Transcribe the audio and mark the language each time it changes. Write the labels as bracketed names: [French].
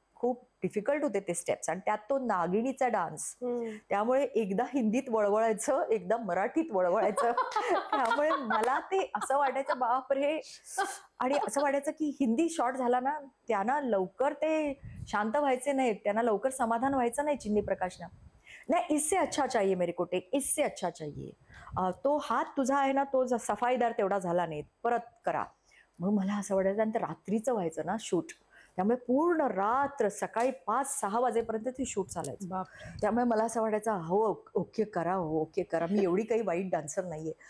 [Marathi] खूप डिफिकल्ट होते ते स्टेप्स आणि त्यात तो नागिणीचा डान्स. त्यामुळे एकदा हिंदीत वळवळायचं, एकदा मराठीत वळवळायचं. त्यामुळे मला ते असं वाटायचं, बापरे. आणि असं वाटायचं की हिंदी शॉर्ट झाला ना, त्यांना लवकर ते शांत व्हायचे नाहीत, त्यांना लवकर समाधान व्हायचं नाही चिन्नी प्रकाशना. [Hindi] नाही, इससे अच्छा चाहिए मेरे को टेक, इससे अच्छा चाहिए. [Marathi] तो हात तुझा आहे ना, तो सफाईदार तेवढा झाला नाही, परत करा. मग मला असं वाटायचं, आणि ते रात्रीचं व्हायचं ना शूट, त्यामुळे पूर्ण रात्र सकाळी 5-6 वाजेपर्यंत ते शूट चालायचं. बापरे. त्यामुळे मला असं वाटायचं, हो ओके करा, हो ओके करा, मी एवढी काही वाईट डान्सर नाहीये.